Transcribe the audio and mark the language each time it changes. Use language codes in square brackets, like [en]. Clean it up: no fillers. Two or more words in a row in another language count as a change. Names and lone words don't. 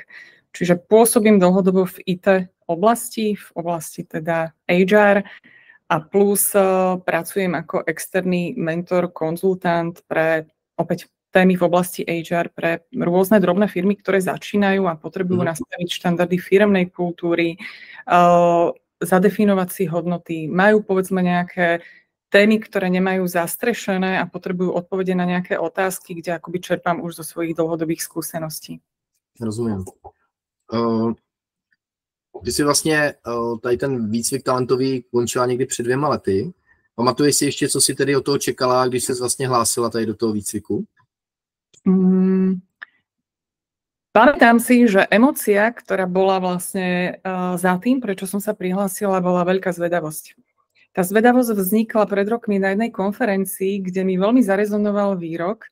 [sk] Čiže pôsobím dlhodobo v IT oblasti, teda HR a plus pracujem ako externý mentor, konzultant pre opäť témy v oblasti HR pre rôzne drobné firmy, ktoré začínajú a potrebujú nastaviť štandardy firemnej kultúry, zadefinovať si hodnoty, majú povedzme nejaké témy, ktoré nemajú zastrešené a potrebujú odpovede na nejaké otázky, kde akoby čerpám už zo svojich dlhodobých skúseností. [cs] Rozumím. Ty si vlastně tady ten výcvik talentový končila někdy před 2 lety. Pamatuješ si ještě, co si tedy od toho čekala, když jsi vlastně hlásila tady do toho výcviku? [sk] Pamätám si, že emócia, ktorá bola vlastne za tým, prečo som sa prihlásila, bola veľká zvedavosť. Tá zvedavosť vznikla pred rokmi na jednej konferencii, kde mi veľmi zarezonoval výrok.